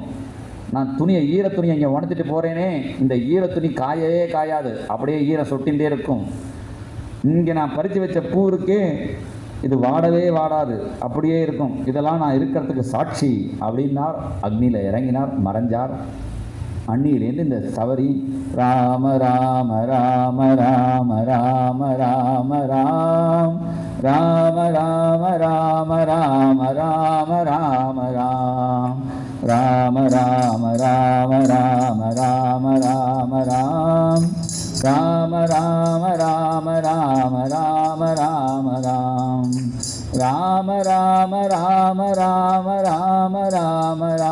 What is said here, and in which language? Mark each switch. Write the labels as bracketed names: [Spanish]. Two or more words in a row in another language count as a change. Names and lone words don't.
[Tamil] நான் துணியை, ஈரத்துணியை இங்கே உணர்த்திட்டு போகிறேனே, இந்த ஈரத்துணி காயவே காயாது, அப்படியே ஈரம் சொட்டிகிட்டே இருக்கும். இங்கே நான் பறித்து வச்ச பூ இருக்கு, இது வாடவே வாடாது, அப்படியே இருக்கும். இதெல்லாம் நான் இருக்கிறதுக்கு சாட்சி அப்படின்னார். அக்னியில் இறங்கினார், மறைஞ்சார். அன்னியிலேருந்து இந்த சபரி ராம ராம ராம ராம ராம ராம ராம் ராம ராம ராம ராம ராம ராம ராம் ராம ராம ராம ராம ராம ராம ராம் ராம ராம ராம ராம ராம ராம ராம் ராம ராம ராம ராம ராம ராம